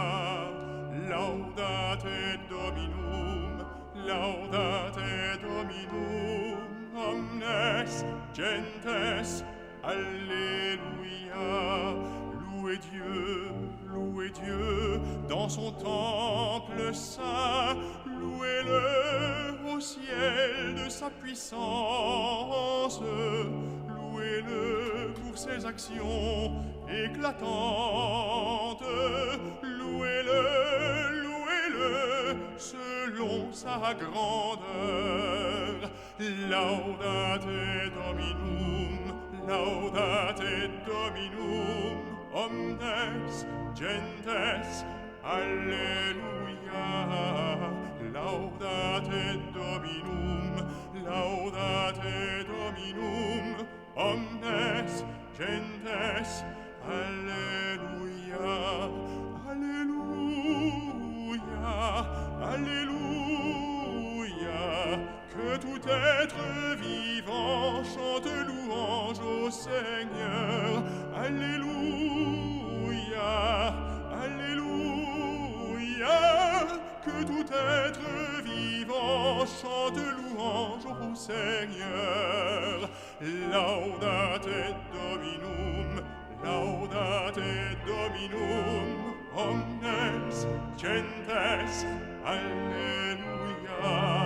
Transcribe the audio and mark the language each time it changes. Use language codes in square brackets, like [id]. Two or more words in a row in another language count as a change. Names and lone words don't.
[la] Laudate Dominum, omnes gentes, alléluia. [fr] Louez Dieu dans son temple saint, louez-le au ciel de sa puissance, louez-le pour ses actions éclatantes, louez-le selon sa grandeur. [la] Laudate Dominum, omnes gentes, alleluia. Laudate Dominum, omnes gentes, alleluia. [fr] Alléluia, alléluia. Que tout être vivant chante louange au Seigneur. Alléluia, alléluia. Que tout être vivant chante louange au Seigneur. [la] laudate Dominum, laudate Dominum, omnes gentes, alleluia.